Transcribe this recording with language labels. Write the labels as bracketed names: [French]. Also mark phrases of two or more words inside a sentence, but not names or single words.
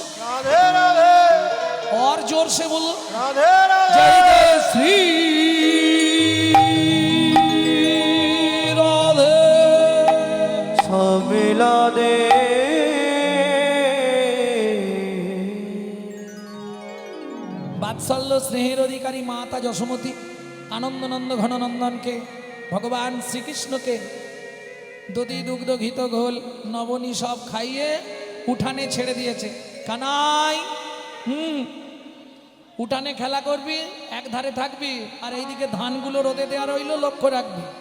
[Hindi] राधे राधे और जोर से बोलो राधे राधे जय जय श्री राधे मिला दे [Bangla] বাৎসল্য স্নেহের অধিকারী মাতা যশোমতী আনন্দনন্দ ঘননন্দনকে, ভগবান শ্রীকৃষ্ণকে দধি দুগ্ধ ঘিত ঘোল নবনী সব খাইয়ে উঠানে ছেড়ে দিয়েছে। কানাই, উঠানে খেলা করবি, এক ধারে থাকবি, আর এইদিকে ধানগুলো রোদে দেওয়া রইল, লক্ষ্য রাখবি।